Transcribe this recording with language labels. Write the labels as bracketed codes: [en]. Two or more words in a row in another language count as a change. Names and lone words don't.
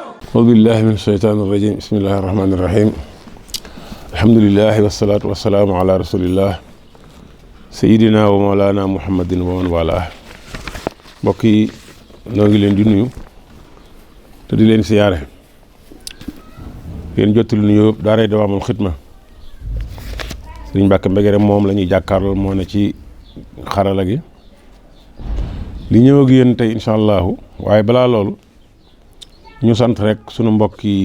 [ar] أعوذ بالله من الشيطان الرجيم بسم الله الرحمن الرحيم الحمد لله والصلاة والسلام على رسول الله سيدنا ومولانا محمد ومن والاه [wo] mbokk yi noo ngi leen di nuyu te di leen siyaare leen jottali nuyu daaray Dawaamul Xidma Sëriñ Mbàkke Mbegere moom la ñuy jàkkaarloo moo ne ci xarala gi li ñëw ak yéen tey [ar] إن شاء الله [wo] waaye balaa loolu ñu sant rek sunu mbokk